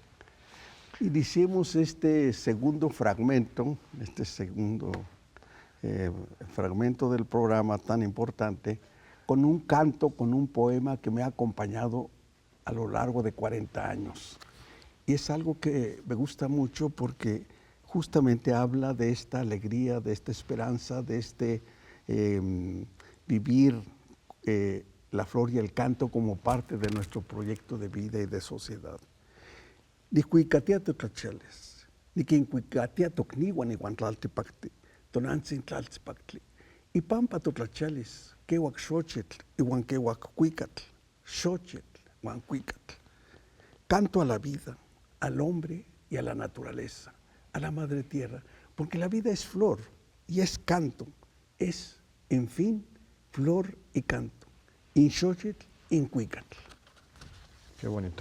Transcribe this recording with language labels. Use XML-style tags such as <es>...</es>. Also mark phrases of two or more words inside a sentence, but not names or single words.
<es>Iniciemos este segundo fragmento, fragmento del programa tan importante, con un canto, con un poema que me ha acompañado a lo largo de 40 años. Y es algo que me gusta mucho porque justamente habla de esta alegría, de esta esperanza, de vivir la flor y el canto como parte de nuestro proyecto de vida y de sociedad.</es> <nah>Nicuicatia totlachales, niquincuicatia tocnigua niguantlaltepacti, tonantzin tlaltepactli, y pampa totlachales, quehuac xochitl, iguan quehuac cuicatl, xochitl, guan cuicatl.</nah> <es>Canto a la vida, al hombre y a la naturaleza, a la madre tierra, porque la vida es flor y es canto, es, en fin, flor y canto.</es> <nah>In xochitl, Incuicatl.</nah> <es>Qué bonito.</es>